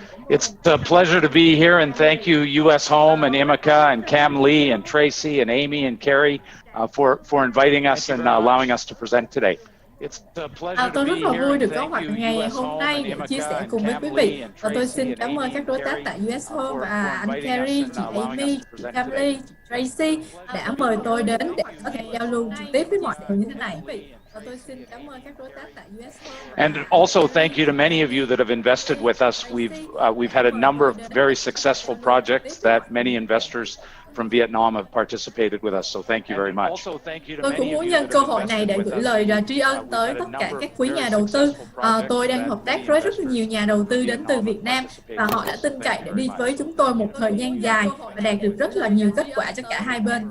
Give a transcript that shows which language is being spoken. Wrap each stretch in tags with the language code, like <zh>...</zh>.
<en>It's a pleasure to be here, and thank you USHome and Emeka and Cam Lee and Tracy and Amy and Carrie for inviting us and allowing us to present today.</en> <vi>Tôi rất là vui được có mặt ngày hôm nay để chia sẻ cùng với quý vị. Và tôi xin cảm ơn các đối tác tại USHome và anh Carrie, chị Amy, chị Cam Lee, Tracy đã mời tôi đến để có thể giao lưu trực tiếp với mọi người như thế này. Và tôi xin cảm ơn các đối tác tại USHome.</vi> <en>And also thank you to many of you that have invested with us. We've had a number of very successful projects that many investors from Vietnam have participated with us, so thank you very much.</en> <vi>Tôi cũng muốn nhân cơ hội này để gửi lời tri ân tới tất cả các quý nhà đầu tư. Tôi đang hợp tác với rất là nhiều nhà đầu tư đến từ Việt Nam và họ đã tin cậy để đi với chúng tôi một thời gian dài và đạt được rất là nhiều kết quả cho cả hai bên.</vi>